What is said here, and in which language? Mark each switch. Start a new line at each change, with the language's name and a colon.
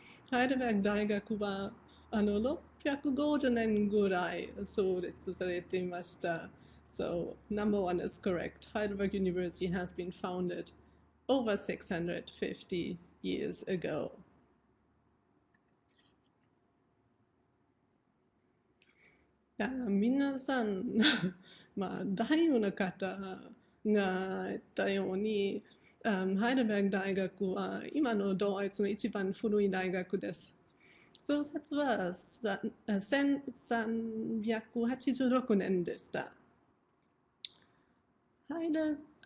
Japanese: ハイデルベルク大学は650年ぐらい創立されていました。
English: So, number one is correct. Heidelberg University has been founded over 650 years ago.
Japanese: 皆さん、大部の方が言ったように、ハイデルベルク大学は今のドイツの一番古い大学です。創設は1386年でした。ハイデル